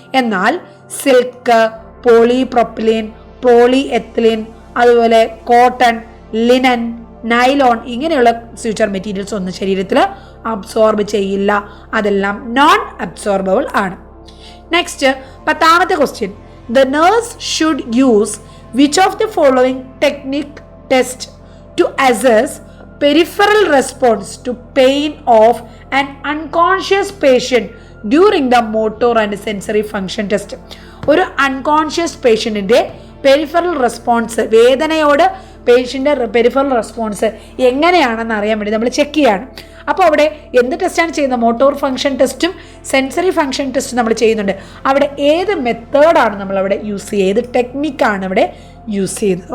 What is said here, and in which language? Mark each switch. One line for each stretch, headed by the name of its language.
Malayalam: എന്നാൽ silk, polypropylene, poly ethylene, അതുപോലെ cotton, linen, nylon ഇങ്ങനെയുള്ള സ്യൂച്ചർ മെറ്റീരിയൽസ് ഒന്നും ശരീരത്തിൽ അബ്സോർബ് ചെയ്യില്ല. അതെല്ലാം നോൺ അബ്സോർബബിൾ ആണ്.
English: Next 10ാമത്തെ question, the nurse should use which of the following technique test to assess peripheral response to pain of an unconscious patient during the motor and sensory function test.
Malayalam: ഒരു unconscious പേഷ്യൻറ്റിൻ്റെ peripheral response, വേദനയോട് പേഷ്യൻ്റെ peripheral response എങ്ങനെയാണെന്ന് അറിയാൻ വേണ്ടി നമ്മൾ check ചെയ്യാണ്. അപ്പോൾ അവിടെ എന്ത് ടെസ്റ്റാണ് ചെയ്യുന്നത്? മോട്ടോർ ഫംഗ്ഷൻ ടെസ്റ്റും സെൻസറി ഫംഗ്ഷൻ ടെസ്റ്റും നമ്മൾ ചെയ്യുന്നുണ്ട്. അവിടെ ഏത് മെത്തേഡാണ് നമ്മളവിടെ യൂസ് ചെയ്യുക, ഏത് ടെക്നിക്കാണ് അവിടെ യൂസ് ചെയ്യുന്നത്?